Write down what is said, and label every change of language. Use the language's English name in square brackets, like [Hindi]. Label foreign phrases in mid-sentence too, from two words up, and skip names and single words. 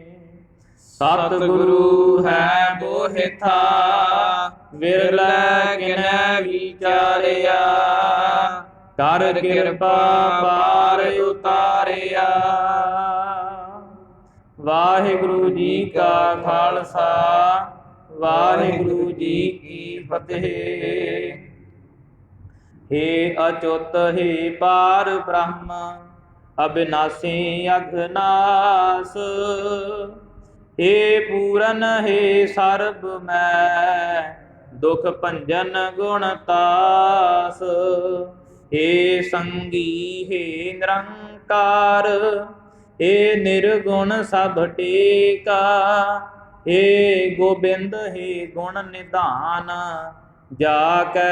[Punjabi] ਸਤਿਗੁਰੂ ਹੈ ਬੋਹਿਥਾ ਵਿਰਲੇ ਕਿਨੈ ਵਿਚਾਰਿਆ। ਕਰ ਕਿਰਪਾ ਪਾਰ ਉਤਾਰਿਆ। ਵਾਹਿਗੁਰੂ ਜੀ ਕਾ ਖਾਲਸਾ ਵਾਹਿਗੁਰੂ ਜੀ ਕੀ ਫਤਿਹ। ਹੇ ਅਚੁਤ ਹੇ ਪਾਰ ਬ੍ਰਹਮ ਅਵਿਨਾਸ਼ੀ ਅਘਨਾਸ਼, ਹੇ ਪੂਰਨ ਹੇ ਸਰਬ ਮੈ ਦੁਖ ਭੰਜਨ ਗੁਣ ਤਾਸ, ਹੇ ਸੰਗੀ ਹੇ ਨਿਰੰਕਾਰ, ਹੇ ਨਿਰਗੁਣ ਸਭ ਟੇਕਾ, ਹੇ ਗੋਬਿੰਦ ਹੇ ਗੁਣ ਨਿਧਾਨ, ਜਾਕੈ